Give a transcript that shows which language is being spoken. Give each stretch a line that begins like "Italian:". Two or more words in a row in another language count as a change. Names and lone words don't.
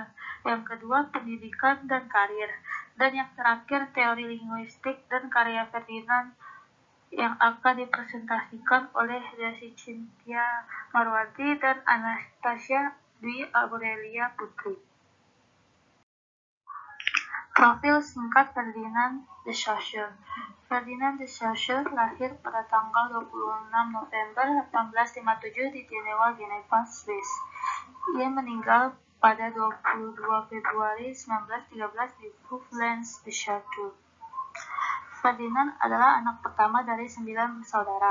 Indonesian: Yang kedua, pendidikan dan karir. Dan yang terakhir, teori linguistik dan karya Ferdinand yang akan dipresentasikan oleh Desi Cynthia Marwati dan Anastasia Dwi Aurelia Putri. Profil singkat Ferdinand de Saussure. Ferdinand de Saussure lahir pada tanggal 26 November 1857 di Geneva, Swiss. Ia meninggal pada 22 Februari 1913 di Vaux-en-Château. Ferdinand adalah anak pertama dari 9 bersaudara.